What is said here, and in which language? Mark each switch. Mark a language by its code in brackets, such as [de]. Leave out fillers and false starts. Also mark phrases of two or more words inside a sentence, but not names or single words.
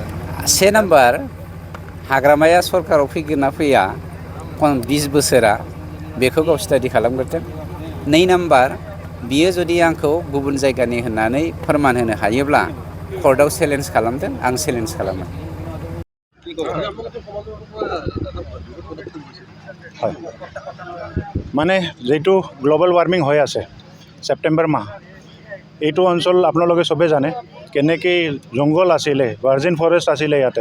[brx] 1 नाम्बार, हाग्रामाया सरकाराव फैगोन ना फैया 20 बोसोरा बेखौ गाव स्टाडि खालामग्रोदों। 2 नाम्बार, बियो जुदि आंखौ गुबुन जायगानि होननानै फोरमान होनो हायोब्ला कर्टआव चेलेन्ज खालामदों, आं चेलेन्ज खालामो। [as] মানে যেটো [en] global warming [as] হৈ আছে সেপ্টেম্বৰ মাহ, এইটো অঞ্চল আপোনালোকে চবে জানে কেনেকৈ জংঘল আছিলে, [en] virgin forest [as] আছিলে ইয়াতে।